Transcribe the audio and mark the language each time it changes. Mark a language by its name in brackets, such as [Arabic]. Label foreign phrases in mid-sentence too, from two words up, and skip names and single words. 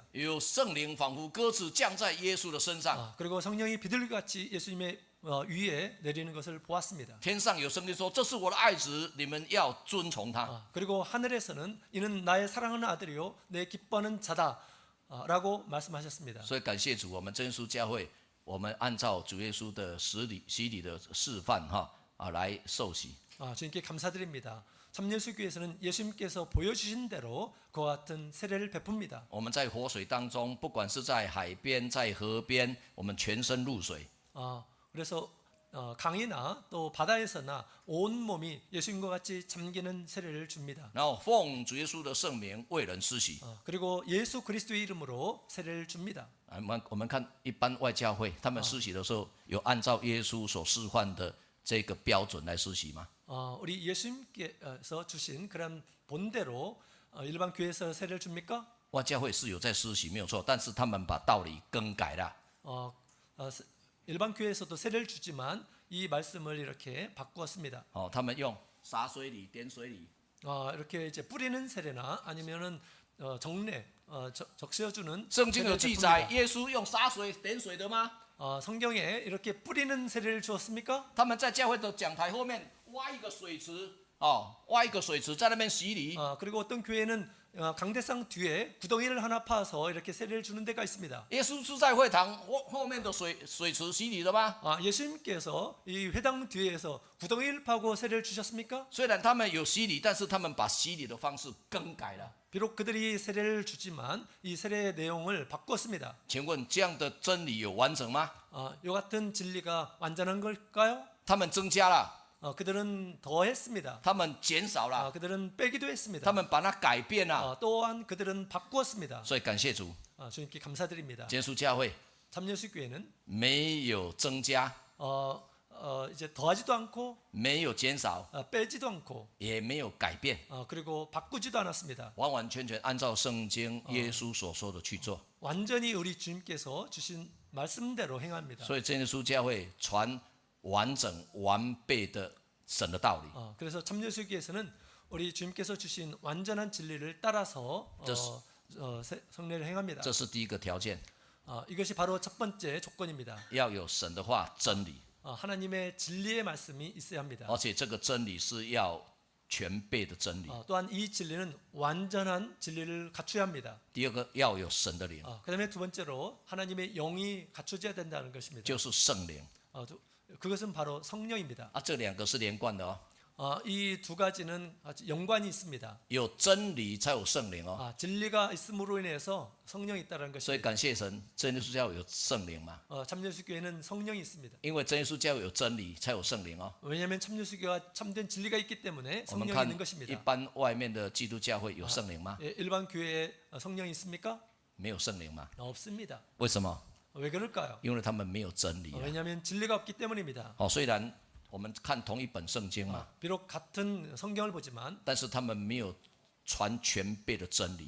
[Chinese] 有圣灵仿佛鸽子降在耶稣的身上， [Korean] 그리고 성령이 비둘기같이 예수님의 위에 내리는 것을 보았습니다. [Chinese] 天上有声音说：“这是我的爱子，你们要遵从他。” [Korean] 그리고 하늘에서는 이는 나의 사랑하는 아들이요 내 기뻐하는 자다라고 말씀하셨습니다. [Chinese] 所以感谢主，我们真耶稣教会，我们按照主耶稣的洗礼的示范来受洗。 [Korean] 주님께 감사드립니다. 참예수교회에서는 예수님께서 보여주신 대로 그와 같은 세례를 베풉니다. [Chinese] 我们在活水当中，不管是在海边、在河边，我们全身入水。 [Korean] 그래서 강이나 또 바다에서나 온 몸이 예수님과 같이 잠기는 세례를 줍니다. [Chinese] 然后奉主耶稣的圣名为人施洗。 [Korean] 그리고 예수 그리스도의 이름으로 세례를 줍니다. [Chinese] 我们看一般外教会，他们施洗的时候有按照耶稣所示范的这个标准来施洗吗？ [Korean] 우리 예수님께서 주신 그런 본대로 일반 교회에서 세례를 줍니까? [Chinese] 外教会是有在施洗没有错，但是他们把道理更改了。 [Korean] 일반 교회에서도 세례를 주지만 이 말씀을 이렇게 바꾸었습니다. [Chinese] 他们用洒水礼、点水礼。 [Korean] 이렇게 이제 뿌리는 세례나 아니면은 정례 적셔주는 [Chinese] 圣经有记载，耶稣用洒水、点水的吗？ [Korean] 성경에 이렇게 뿌리는 세례를 주었습니까? [Chinese] 他们在教会的讲台后面挖一个水池，挖一个水池在那边洗礼。 [Korean] 그리고 어떤 교회는 강대상 뒤에 구덩이를 하나 파서 이렇게 세례를 주는 데가 있습니다. [Chinese] 耶稣是在会堂后面的水池洗礼的吗？ [Korean] 예수님께서 이 회당 뒤에서 구덩이를 파고 세례를 주셨습니까? [Chinese] 虽然他们有洗礼，但是他们把洗礼的方式更改了。 [Korean] 비록 그들이 세례를 주지만 이 세례의 내용을 바꿨습니다. [Chinese] 请问这样的真理有完整吗？ [Korean] 이 같은 진리가 완전한 걸까요? [Chinese] 他们增加了， [Korean] 그들은 더했습니다. [Chinese] 他们减少了， [Korean] 그들은 빼기도 했습니다. [Chinese] 他们把它改变了。 [Korean] 또한 그들은 바꾸었습니다. [Chinese] 所以感谢主， [Korean] 주님께 감사드립니다. [Chinese] 耶稣教会 [Korean] 참여수교회는 [Chinese] 没有增加， [Korean] 이제 더하지도 않고 [Chinese] 没有减少， [Korean] 빼지도 않고 [Chinese] 也没有改变， [Korean] 그리고 바꾸지도 않았습니다. [Chinese] 完完全全按照圣经耶稣所说的去做。 [Korean] 완전히 우리 주님께서 주신 말씀대로 행합니다. [Chinese] 所以真耶稣教会传完整完备的神的道理。 [Korean] 그래서 참여수교회에서는 우리 주님께서 주신 완전한 진리를 따라서 성례를 행합니다. [Chinese] 这是第一个条件， [Korean] 이것이 바로 첫 번째 조건입니다. [Chinese] 要有神的话真理， [Korean] 하나님의 진리의 말씀이 있어야 합니다. [Chinese] 而且这个真理是要全备的真理。 [Korean] 또한 이 진리는 완전한 진리를 갖춰야 합니다. [Chinese] 第二个要有神的灵， [Korean] 그다음에 두 번째로 하나님의 영이 갖춰져야 된다는 것입니다. [Chinese] 就是圣灵。 [Korean] 그것은 바로 성령입니다. [Chinese] 这两个是连贯的哦， [Korean] 이 두 가지는 아주 연관이 있습니다. [Chinese] 有真理才有圣灵哦。 [Korean] 진리가 있음으로 인해서 성령이 있다는 [Chinese] 所以 [Korean] 것입니다. [Chinese] 感谢神，真耶稣教会有圣灵嘛， [Korean] 참여수교회는 성령이 있습니다. [Chinese] 因为真耶稣教会有真理才有圣灵哦。 [Korean] 왜냐하면 참여수교가 참된 진리가 있기 때문에 [Chinese] 我们 [Korean] 성령이 [Chinese] 看 [Korean] 있는 [Chinese] 一 [Korean] 것입니다. [Chinese] 般外面的基督教会有圣灵吗？ [Korean] 일반 교회에 성령이 있습니까? [Chinese] 没有圣灵嘛？ [Korean] 없습니다. [Chinese] 为什么？ [Korean] 왜 그럴까요? [Chinese] 因为他们没有真理啊。 [Korean] 왜냐하면 진리가 없기 때문입니다. [Chinese] 虽然我们看同一本圣经嘛， [Korean] 비록 같은 성경을 보지만 [Chinese] 但是他们没有传全备的真理，